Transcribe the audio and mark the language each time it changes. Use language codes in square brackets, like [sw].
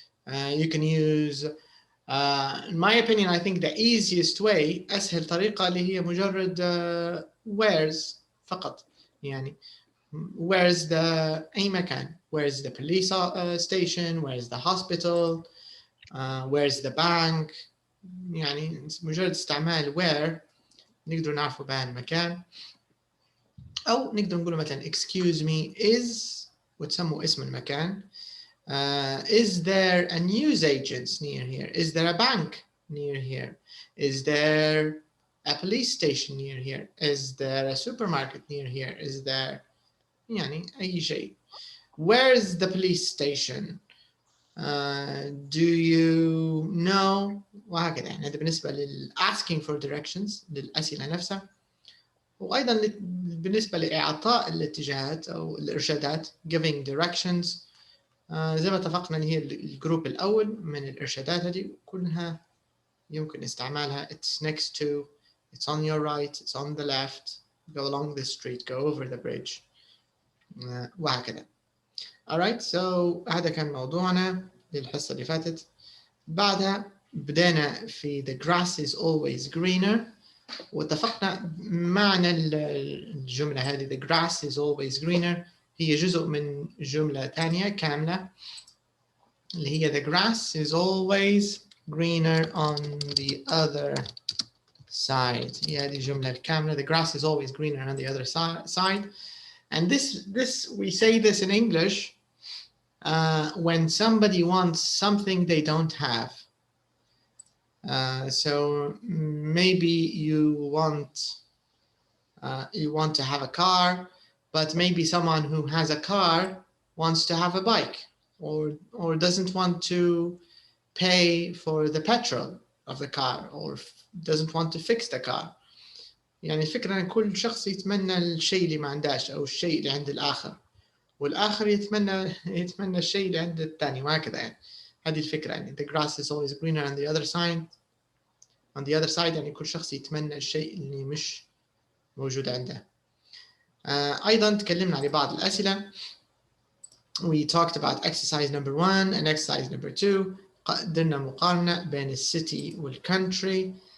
[en] You can use, in my opinion, I think the easiest way, [ar] أسهل طريقة اللي هي مجرد [en] where's [ar] فقط يعني [en] where's the [ar] أي مكان, [en] where's the police station, where's the hospital, where's the bank. [ar] يعني مجرد استعمال where نقدر نعرفه بها المكان. أو نقدر نقول مثلا [en] excuse me is [ar] وتسموا اسم المكان. [en] Is there a newsagent near here? Is there a bank near here? Is there a police station near here? Is there a supermarket near here? Is there [ar] يعني أي شيء. [en] Where is the police station? Do you know? [ar] وهكذا يعني. هذا بالنسبة لل [en] asking for directions [ar] للأسئلة نفسها. وأيضا بالنسبة لإعطاء الاتجاهات أو الإرشادات [en] giving directions. [ar] زي ما اتفقنا إن هي الجروب الأول من الإرشادات هذه كلها يمكن استعمالها. [en] It's next to, it's on your right, it's on the left, go along the street, go over the bridge. [ar] وهكذا. [en] Alright, so [ar] هذا كان موضوعنا للحصة اللي فاتت. بعدها بدأنا في [en] the grass is always greener. [ar] واتفقنا معنى الجملة هذه [en] the grass is always greener [ar] هي جزء من جملة ثانية كاملة اللي هي [en] the grass is always greener on the other side. [ar] هي هذه الجملة الكاملة. [en] The grass is always greener on the other side. And this we say this in English when somebody wants something they don't have. So maybe you want to have a car, but maybe someone who has a car wants to have a bike, or doesn't want to pay for the petrol of the car, or doesn't want to fix the car. [ar] يعني الفكرة أن كل شخص يتمنى الشيء اللي ما عندهش أو الشيء اللي عند الآخر، والآخر يتمنى الشيء اللي عند الثاني وهكذا يعني. هذه الفكرة يعني [en] the grass is always greener on the other side. On the other side [ar] يعني كل شخص يتمنى الشيء اللي مش موجود عنده. أيضا تكلمنا عن بعض الأسئلة. [en] We talked about exercise number 1 and exercise number 2. [ar] قدرنا مقارنة بين الcity والcountry.